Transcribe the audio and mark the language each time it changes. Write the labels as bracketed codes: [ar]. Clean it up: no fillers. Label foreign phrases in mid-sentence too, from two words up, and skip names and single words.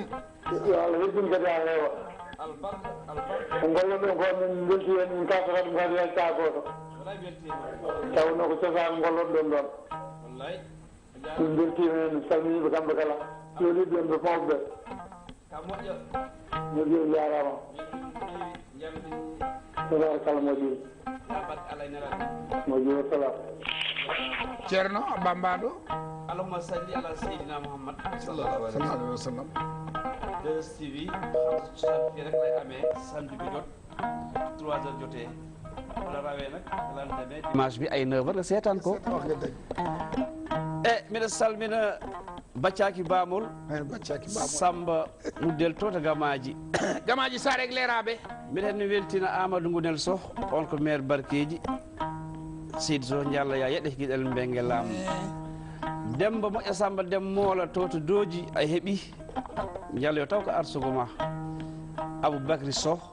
[ff] yo Allah heddin kadi ha heewa ko gollon ɗon ko min belti hen min kasa kadi kadi yalta goto tawno ko cosaan gollon ɗon ɗon min beltima hen mi salminiɓe kamɓe kala joliɓe ɓe mawɓe moƴƴi jarama tabarakalla moƴƴi moƴƴi wassalam ceerno bambaɗo [ar] اللهم صل على سيدنا محمد صلى الله عليه وسلم [wo] 2STV xam fii rek lay amee samedi bi jot 3 heures jotee wala rawee nag lan demee dimanche bi ay 9 heures nga seetaan ko mbiɗa salmina baccaki bamol Samba Muddel to to Gamaji [ff] Sarek Leraɓe mbiɗa hen weltina Amadou Ngounel Sow on ko maire Barkeji Seydi Sow Diallo ya yeɗe guiɗel Mbengue Lam Demba moƴƴa Samba Dem moola to Dooji a heeɓi Diallo yo taw ko arsugo ma Aboubacry Sow